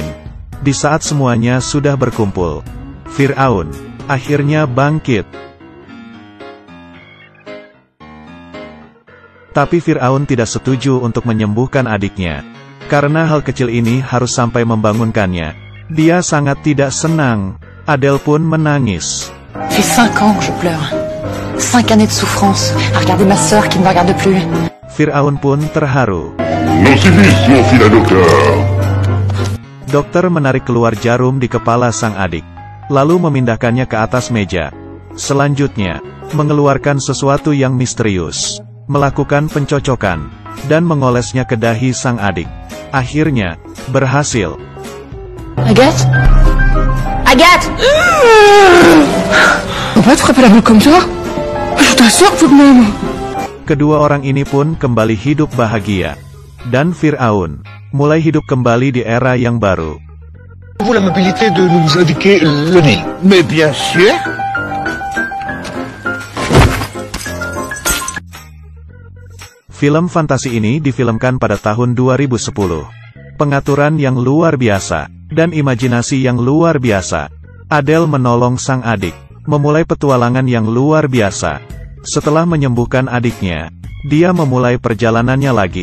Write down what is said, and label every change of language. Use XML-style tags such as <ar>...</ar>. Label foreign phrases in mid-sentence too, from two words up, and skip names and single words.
<id>Di saat semuanya sudah berkumpul, Firaun akhirnya bangkit. Tapi Firaun tidak setuju untuk menyembuhkan adiknya. Karena hal kecil ini harus sampai membangunkannya. Dia sangat tidak senang. Adele pun menangis.</id> <fr>Ça fait 5 ans que je pleure. 5 années de souffrance à regarder ma sœur qui ne me regarde plus.</fr> <id>Firaun pun terharu. Dokter menarik keluar jarum di kepala sang adik, lalu memindahkannya ke atas meja. Selanjutnya, mengeluarkan sesuatu yang misterius, melakukan pencocokan, dan mengolesnya ke dahi sang adik. Akhirnya, berhasil.</id> <fr>Agathe? Agathe! On peut frapper la boule comme ça? Je t'assure tout de même.</fr> <id>Kedua orang ini pun kembali hidup bahagia. Dan Firaun mulai hidup kembali di era yang baru.</id> <fr>Vous la mobilité de nous indiquer le Nil. Mais bien sûr.</fr> <id>Film fantasi ini difilmkan pada tahun 2010. Pengaturan yang luar biasa, dan imajinasi yang luar biasa. Adele menolong sang adik, memulai petualangan yang luar biasa. Setelah menyembuhkan adiknya, dia memulai perjalanannya lagi.</id>